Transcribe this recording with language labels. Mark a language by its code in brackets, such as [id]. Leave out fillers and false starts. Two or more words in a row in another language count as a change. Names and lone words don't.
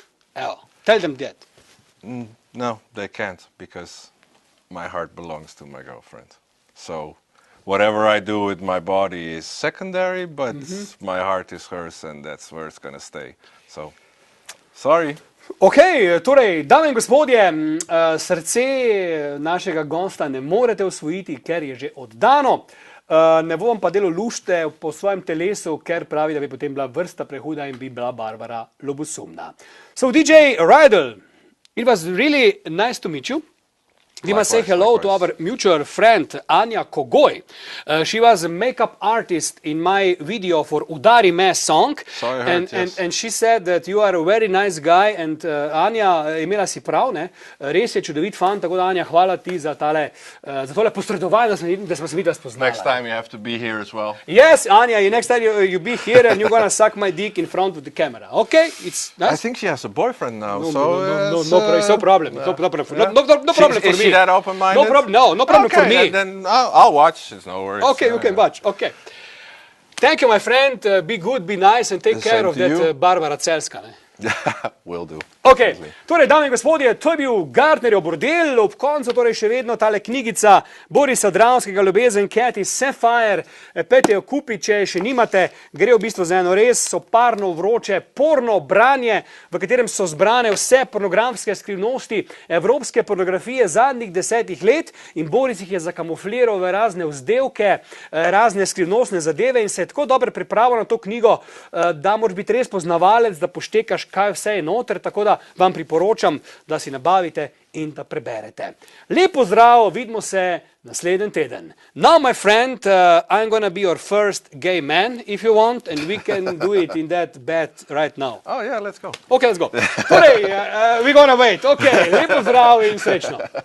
[en] Tell them that. No, they can't because my heart belongs to my girlfriend. So whatever I do with my body is secondary, but my heart is hers and that's where it's gonna stay. So, sorry. [sl] Ok, torej, dame in gospodje, srce našega gosta ne morete osvojiti, ker je že oddano. Ne bom pa delal lušte po svojem telesu, ker pravi, da bi potem bila vrsta prehuda in bi bila Barbara ljubosumna. [en] So, DJ Rydell, it was really nice to meet you. We must say hello to our mutual friend Anja Kogoj. She was a makeup artist in my video for Udari me song. So I heard, and she said that you are a very nice guy. [sl] And Anja, imela si prav, ne? Res je čudovit fan, tako da Anja, hvala ti za tole posredovanje, da smo se videli spoznali. [en] Next time you have to be here as well. Yes, Anja, next time you be here and you're gonna suck my dick in front of the camera. Okay? It's nice. I think she has a boyfriend now, no problem. No problem for me. That open-minded? No problem for me. Then I'll watch. It's no worries. Okay, you can watch. Okay. Thank you, my friend. Be good, be nice, and take care of that Barbara Celska. Will do. [sl] Ok, torej, dame in gospodje, to je bil Gardnerjev bordel, ob koncu torej še vedno tale knjigica Borisa Dravskega, Ljubezen Cathy Sapphire, pejte jo kupiti, če še nimate, gre v bistvu za eno res soparno vroče porno branje, v katerem so zbrane vse pornografske skrivnosti evropske pornografije zadnjih 10 let in Boris jih je zakamufliral v razne vzdevke, razne skrivnostne zadeve in se je tako dobro pripravil na to knjigo, da moraš biti res poznavalec, da poštekaš, kaj vse je noter, tako da vam priporočam, da si nabavite in da preberete. Lep pozdrav, vidimo se naslednji teden. [en] Now, my friend, I'm gonna be your first gay man, if you want, and we can do it in that bed right now. Oh, yeah, let's go. Okay, let's go. Torej, we're gonna wait. [sl] Okay, lep pozdrav in srečno.